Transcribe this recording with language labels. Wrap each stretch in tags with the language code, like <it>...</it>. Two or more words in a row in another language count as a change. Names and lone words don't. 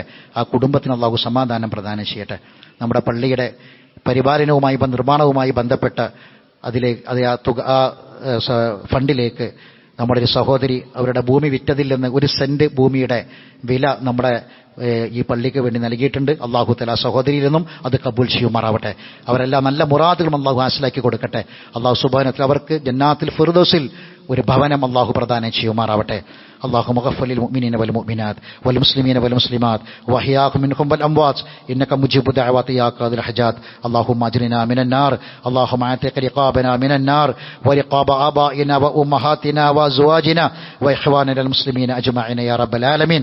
<ml>ആ കുടുംബത്തിന് അല്ലാഹു സമാധാനം പ്രദാനം ചെയ്യട്ടെ. നമ്മുടെ പള്ളിയുടെ പരിപാലനവുമായി നിർമ്മാണവുമായി ബന്ധപ്പെട്ട് ആ ഫണ്ടിലേക്ക് നമ്മുടെ ഒരു സഹോദരി അവരുടെ ഭൂമി വിറ്റതിൽ നിന്ന് 1 സെന്റ് ഭൂമിയുടെ വില നമ്മുടെ ഈ പള്ളിക്ക് വേണ്ടി നൽകിയിട്ടുണ്ട്.</ml> <ar>الله تعالى</ar> <ml>സഹോദരിയിൽ നിന്നും അത് കബൂൽ ചെയ്യുമാറാവട്ടെ. അവരെല്ലാം നല്ല മുറാദുകളും അല്ലാഹു ഹാസിലാക്കി കൊടുക്കട്ടെ.</ml> <ar>الله سبحانه وتعالى</ar> <ml>അവർക്ക് ജന്നാത്തുൽ ഫിർദൗസിൽ ഒരു ഭവനം അല്ലാഹു പ്രദാനം ചെയ്യുമാറാവട്ടെ.</ml> <ar>اللهم اغفر للمؤمنين والمؤمنات والمسلمين والمسلمات واحياهم منهم والاموات انك مجيب دعوات يا قاضي الحاجات. اللهم اجرنا من النار. اللهم اعتق رقابنا من النار ورقاب ابائنا وامهاتنا وازواجنا واخواننا المسلمين اجمعين يا رب العالمين.</ar>